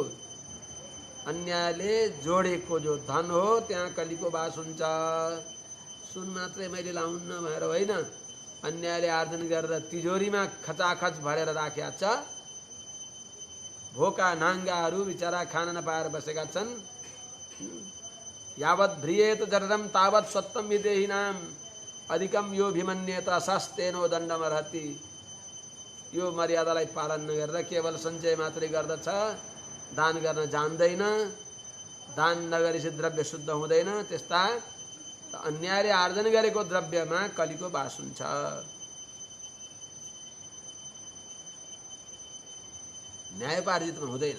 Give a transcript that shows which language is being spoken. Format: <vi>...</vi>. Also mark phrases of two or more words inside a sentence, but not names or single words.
<ne>अन्यायले जोडेको जो धन हो त्यहाँ कलीको बास हुन्छ। सुन मात्रै मैले लाउन्न भनेर होइन, अन्यायले आर्जन गरेर तिजोरीमा खचाखच भरेर राखेका छ। भोका नाङ्गाहरू बिचरा खान नपाएर बसेका छन्।</ne> <sa>यावत् भ्रियेत जठरम तावत् सत्तम विदेहिनाम अधिकम यो भिमन्येत सस्तेनो दण्डमर्हति।</sa> <ne>यो मर्यादालाई पालन नगरेर केवल सञ्चय मात्रै गर्दछ, दान गर्न जान्दैन, दान नगरेपछि द्रव्य शुद्ध हुँदैन। त्यस्ता अन्यायले आर्जन गरेको द्रव्यमा कलीको बास हुन्छ। न्यायोपार्जितमा हुँदैन।</ne>